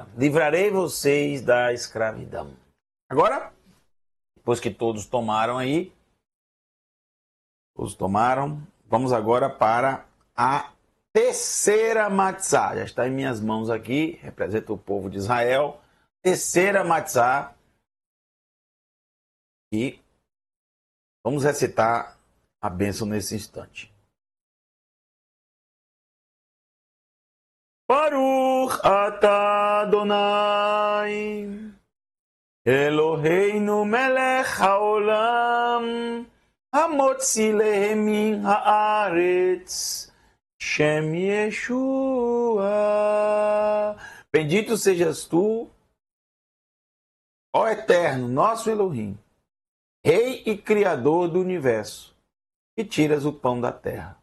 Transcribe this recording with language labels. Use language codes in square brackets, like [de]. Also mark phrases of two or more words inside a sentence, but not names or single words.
[pt] Livrarei vocês da escravidão. Agora, depois que todos tomaram aí, vamos agora para a terceira matzá. Já está em minhas mãos aqui, representa o povo de Israel. Terceira matzá. E vamos recitar a bênção nesse instante. [he] ברוך אתה אדוני אלוהינו מלך העולם המוציא לחם מן הארץ שם ישוע. [pt] Bendito sejas tu, ó Eterno, nosso Elohim, Rei e Criador do Universo, que tiras o pão da terra.